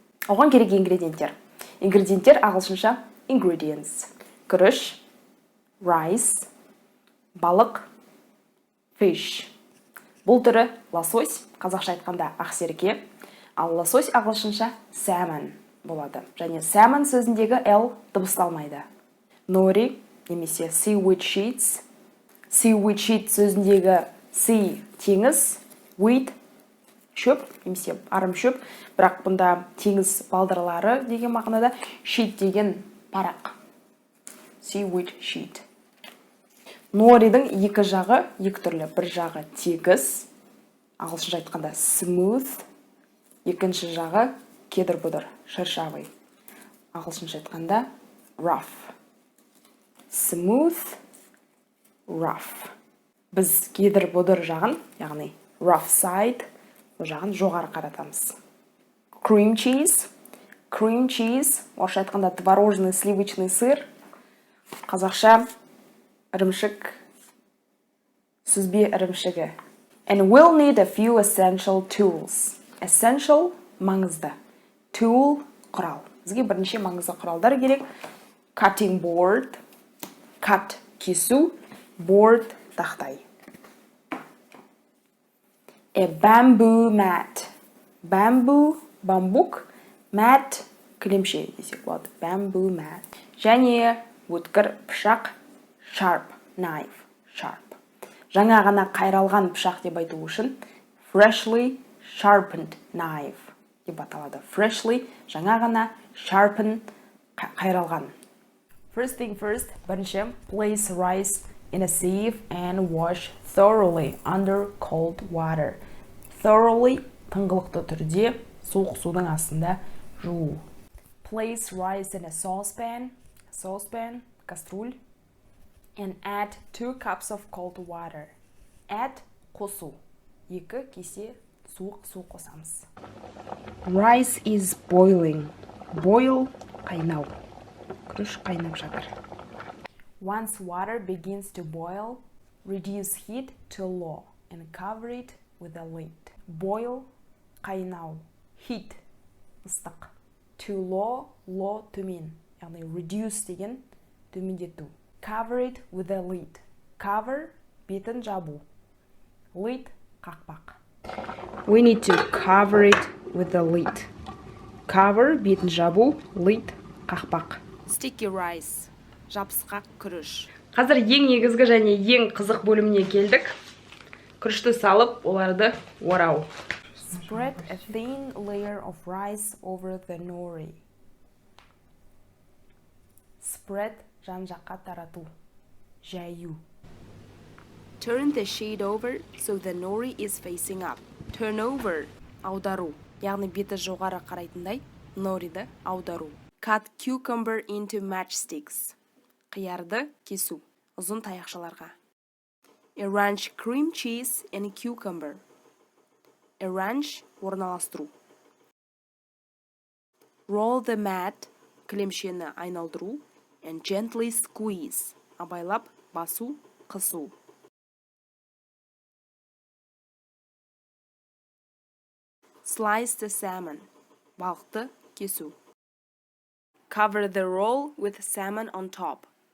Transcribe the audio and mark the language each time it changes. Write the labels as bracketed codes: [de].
[kk] Оған керек ингредиенттер. Ингредиенттер ағылшынша ingredients. Күріш, rice, балық, fish. Бұл түрі лосось, қазақша айтқанда ақсерке, ал лосось ағылшынша salmon болады. Және salmon сөзіндегі L дыбысталмайды. [en] Nori немесе seaweed sheets. [kk] Seaweed sheet сөзіндегі sea теңіз, weed шөп немесе арым шөп, бірақ бұнда теңіз балдырлары деген мағынада, sheet деген парақ. [en] Seaweed sheet. [kk] Норидің екі жағы екі түрлі. Бір жағы тегіс, ағылшынша айтқанда smooth, екінші жағы кедір-бұдыр, шыршавый. Ағылшынша айтқанда rough. [en] Smooth, rough. [kk] Біз кедір-бұдыр жағын, яғни rough side, бұл жағын жоғары қаратамыз. [en] Cream cheese. [kk] Cream cheese, орысша айтқанда [ru] творожный сливочный сыр. [kk] Қазақша ірімшік, сүзбе ірімшігі. [en] And we'll need a few essential tools. [kk] Essential маңызды. Tool құрал. Бізге бірнеше маңызды құралдар керек. [en] Cutting board, cut кесу, board тақтай. A bamboo mat. [kk] Bamboo, бамбук, mat, кілемше десек болады. Bamboo mat. Және өткір пышақ, sharp knife, sharp. Жаңа ғана қайралған пышақ деп айту үшін [en] freshly sharpened knife [kk] деп аталады. Freshly, жаңа ғана, sharpen, қайралған. [en] First thing first, бірінші, place rice in a sieve and wash thoroughly under cold water. [kk] Thoroughly, тыңғылықты түрде, суық судың астында жуу. [en] Place rice in a saucepan, каструль, and add 2 cups of cold water. [kk] Add, қосу. 2 кесе суық су қосамыз. [en] Rice is boiling. [kk] Boil, қайнау. Күріш қайнап жатыр. [en] Once water begins to boil, reduce heat to low and cover it with a lid. [kk] Boil, қайнау. Heat, ыстық. [en] To low, low төмен. [kk] Яғни reduce деген төмендету. [en] Cover it with a lid. [kk] Cover, бетін жабу. Lid, қақпақ. [en] We need to cover it with a lid. [kk] Cover, бетін жабу, lid, қақпақ. Sticky rice, жабысқақ күріш. Қазір ең негізгі және ең қызық бөліміне келдік. Күрішті салып, оларды орау. [en] Spread a thin layer of rice over the nori. [kk] Spread, жан-жаққа тарату, жаю. [en] Turn the sheet over so the nori is facing up. Turn over, аудару. [kk] Яғни беті жоғары қарайтындай, нориді аудару. [en] Cut cucumber into matchsticks. [kk] Қиярды кесу. ұзын таяқшаларға. [en] Arrange cream cheese and cucumber. [kk] Arrange орналастыру. [en] Roll the mat, [kk] кілемшені айналдыру, [en] and gently squeeze, [kk] абайлап басу, қысу. [en] Slice the salmon, [kk] балықты кесу. [en] Cover the roll with salmon on top.